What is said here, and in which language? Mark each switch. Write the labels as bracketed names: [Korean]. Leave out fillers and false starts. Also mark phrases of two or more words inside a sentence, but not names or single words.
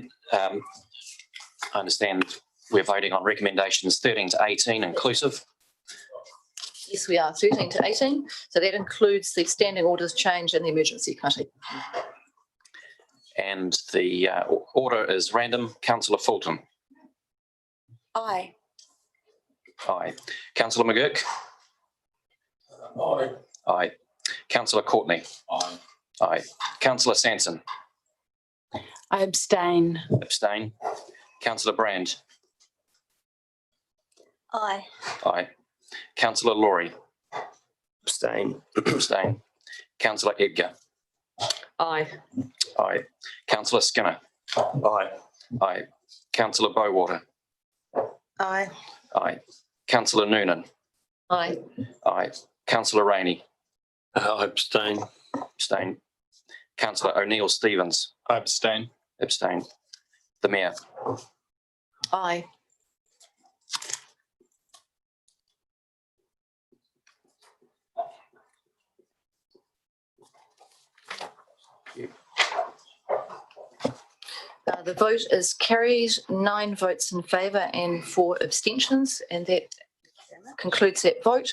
[English] I understand we're voting on recommendations 13 to 18 inclusive. Yes, we are 13 to 18. So that includes the standing orders change and the emergency committee. And the order is random. Councillor Fulton. Aye. Aye. Councillor McGurk. Aye. Aye. Councillor Courtney. Aye. Aye. Councillor Sanson. I abstain. Abstain. Councillor Brand. Aye. Aye. Councillor Laurie. Abstain. Abstain. Councillor Edgar. Aye. Aye. Councillor Skinner. Aye. Aye. Councillor Bowater. Aye. Aye. Councillor Noonan. Aye. Aye. Councillor Rainey. I abstain. Abstain. Councillor O'Neill Stevens. I abstain. Abstain. The Mayor. Aye. The vote is carried, 9 votes in favour and 4 abstentions, and that concludes that vote.